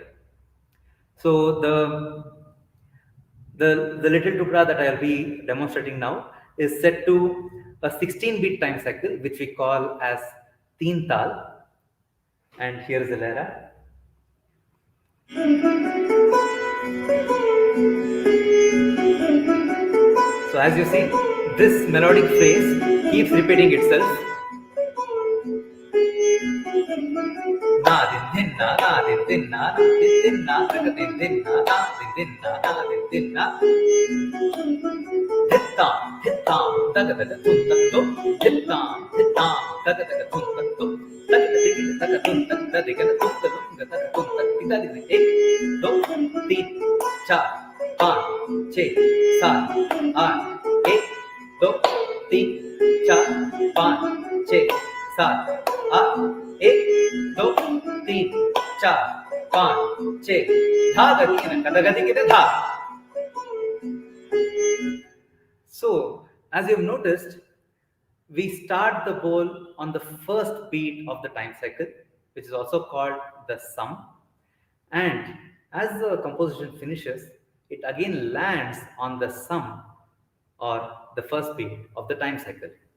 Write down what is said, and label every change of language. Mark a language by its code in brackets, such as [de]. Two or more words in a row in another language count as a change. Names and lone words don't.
[en] So the little tukra that I'll be demonstrating now is set to a 16-beat time cycle, which we call as Teen Tal. And here is the Lehra. So as you see, this melodic phrase keeps repeating itself. Na din din na din din na din din na din din na din din na din din na. Hitta hitta daga daga tun tak to. Hitta hitta daga daga tun tak to. Daga daga daga tun tak daga daga tun tak daga tun tak kita di 1 2 3 4 5 6 7 8 1 2 3 4 5 6 7 8 1 2 3 4 5 6 धा गति न कदगति के धा. So, as you have noticed, we start the bowl on the first beat of the time cycle, which is also called the sum. And as the composition finishes, it again lands on the sum or the first beat of the time cycle.